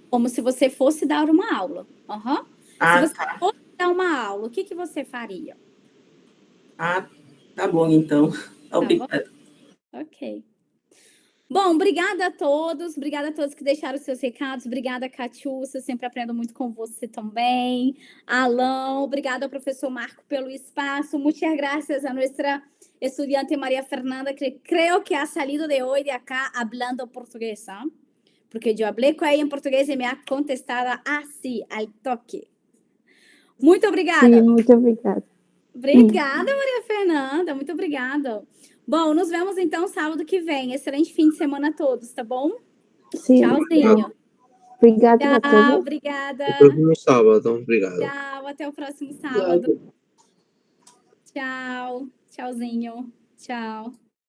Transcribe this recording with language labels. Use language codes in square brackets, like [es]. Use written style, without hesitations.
[pt] Como se você fosse dar uma aula. Uhum. Se você fosse dar uma aula, o que você faria? Tá bom, então. Obrigada. Ok. Bom, obrigada a todos que deixaram seus recados, obrigada, Catiúcia, sempre aprendo muito com você também. [es] Alan, [pt] obrigada ao professor Marco pelo espaço, [es] muchas gracias a nuestra estudiante María Fernanda, que creo que ha salido de hoy de acá hablando portugués, ¿eh? Porque yo hablé con ella en portugués y me ha contestado así, al toque. [pt] Muito obrigada. Sim, muito obrigada. Obrigada, Maria Fernanda, muito obrigada. Bom, nos vemos então sábado que vem. Excelente fim de semana a todos, tá bom? Sim. Tchauzinho. Obrigada a todos. Tchau, obrigada. Até o próximo sábado, obrigado. Tchau, até o próximo sábado. Tchau, tchauzinho. Tchau.